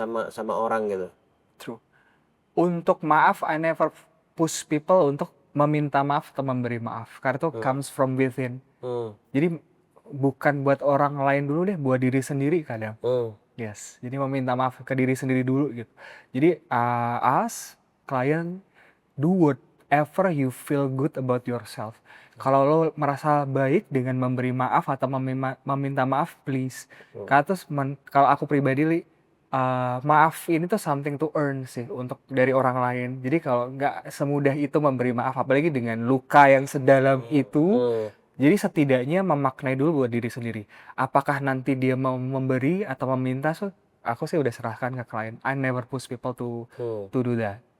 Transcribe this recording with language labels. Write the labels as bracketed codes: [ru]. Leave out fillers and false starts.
[id] sama orang gitu. True. Untuk maaf, [en] I never push people [id] untuk meminta maaf atau memberi maaf. Karena itu [en] comes from within. [id] Jadi bukan buat orang lain dulu deh, buat diri sendiri kadang. Yes. Jadi meminta maaf ke diri sendiri dulu gitu. [en] Jadi as client, do whatever you feel good about yourself. [id] Kalau lo merasa baik dengan memberi maaf atau meminta maaf, please. Karena terus kalau aku pribadi, Li, maaf ini tuh [en] something to earn [id] sih untuk dari orang lain. Jadi kalau nggak semudah itu memberi maaf, apalagi dengan luka yang sedalam itu. Jadi setidaknya memaknai dulu buat diri sendiri. Apakah nanti dia mau memberi atau meminta, aku sih udah serahkan ke klien. [en] I never push people to do that.